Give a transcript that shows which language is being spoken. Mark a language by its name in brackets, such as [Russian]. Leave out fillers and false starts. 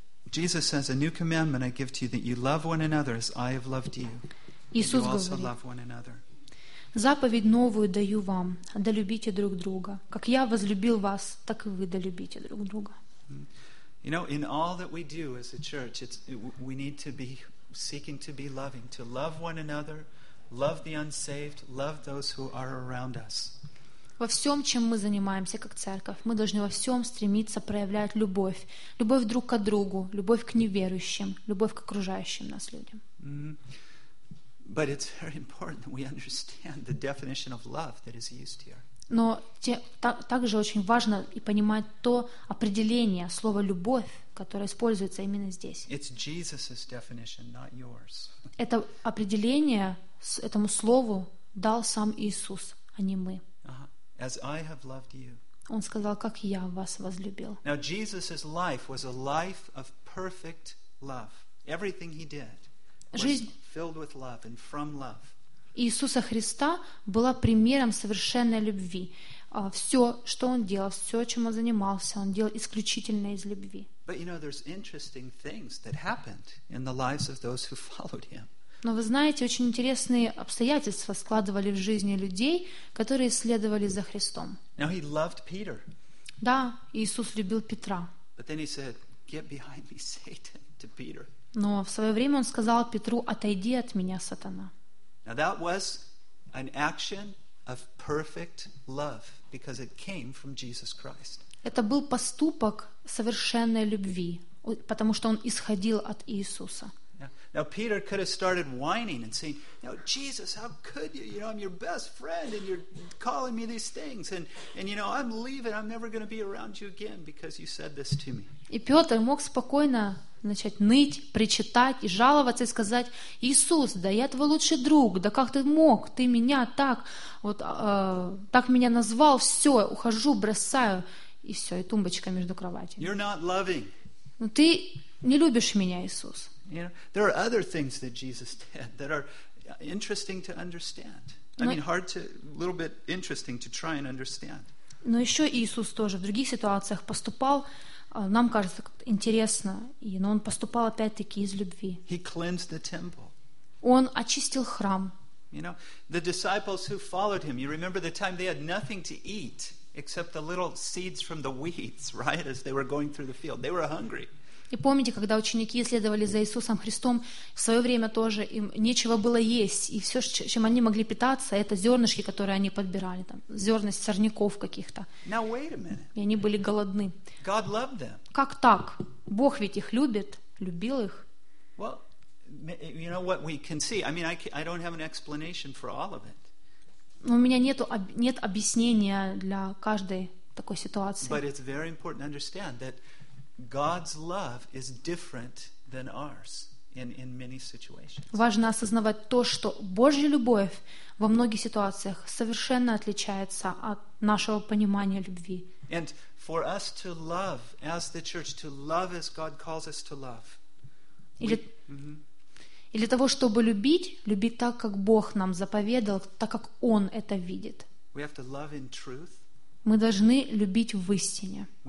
[English] Jesus says, "A new commandment I give to you, that you love one another as I have loved you. [Russian] Иисус [English] you [Russian] говорит, [English] also love one another." [Russian] Заповедь новую даю вам: да любите друг друга, как я возлюбил вас, так и вы да любите друг друга. [English] You know, in all that we do as a church, we need to be seeking to be loving, to love one another, love the unsaved, love those who are around us. [Russian] Во всем, чем мы занимаемся как церковь, мы должны во всем стремиться проявлять любовь. Любовь друг к другу, любовь к неверующим, любовь к окружающим нас людям. Mm-hmm. [English] But it's very important that we understand the definition of love that is used here. [Russian] Но также очень важно и понимать то определение слова «любовь», которое используется именно здесь. [English] It's Jesus's definition, not yours. [Russian] Это определение этому слову дал сам Иисус, а не мы. [English] As I have loved you. [Russian] Он сказал, как я вас возлюбил. [English] Now Jesus' life was a life of perfect love. Everything he did was filled with love and from love. [Russian] Иисуса Христа была примером совершенной любви. Все, что он делал, все, чем он занимался, он делал исключительно из любви. [English] But you know, there's interesting things that happened in the lives of those who followed him. [Russian] Но вы знаете, очень интересные обстоятельства складывали в жизни людей, которые следовали за Христом. [English] Now he loved Peter. [Russian] Да, Иисус любил Петра. [English] But then he said, "Get behind me, Satan," to Peter. [Russian] Но в свое время он сказал Петру, «Отойди от меня, сатана». [English] Now that was an action of perfect love, because it came from Jesus Christ. [Russian] Это был поступок совершенной любви, потому что он исходил от Иисуса. [English] Now Peter could have started whining and saying, "Now Jesus, how could you? You know, I'm your best friend, and you're calling me these things, and you know, I'm leaving. I'm never going to be around you again because you said this to me." [Russian] И Петр мог спокойно начать ныть, причитать и жаловаться и сказать: «Иисус, да я твой лучший друг, да как ты мог, ты меня так вот так меня назвал, все, ухожу, бросаю, и все, и тумбочка между кроватями. [English] You're not loving. [Russian] Но ты не любишь меня, Иисус». [English] You know, there are other things that Jesus did that are interesting to understand. I mean, hard to, a little bit interesting to try and understand. [Russian] Но еще Иисус тоже в других ситуациях поступал, нам кажется, как-то интересно, но Он поступал опять-таки из любви. [English] He cleansed the temple. [Russian] Он очистил храм. [English] You know, the disciples who followed Him, you remember the time they had nothing to eat except the little seeds from the weeds, right, as they were going through the field. They were hungry. [Russian] И помните, когда ученики следовали за Иисусом Христом, в свое время тоже им нечего было есть, и все, чем они могли питаться, это зернышки, которые они подбирали, там, зерна сорняков каких-то. [English] Now, wait a minute. [Russian] И они были голодны. [English] God loved them. [Russian] Как так? Бог ведь их любит, любил их. [English] Well, you know what we can see. I mean, I don't have an explanation for all of it. [Russian] У меня нет объяснения для каждой такой ситуации. [English] But it's very important to understand that God's love is different than ours in many situations. [Russian] Важно осознавать то, что Божья любовь во многих ситуациях совершенно отличается от нашего понимания любви. [English] And for us to love as the church, to love as God calls us to love. [Russian] И для того, чтобы любить так, как Бог нам заповедал, так как Он это видит. [English] We have to love in truth. [Russian] Мы должны любить в истине.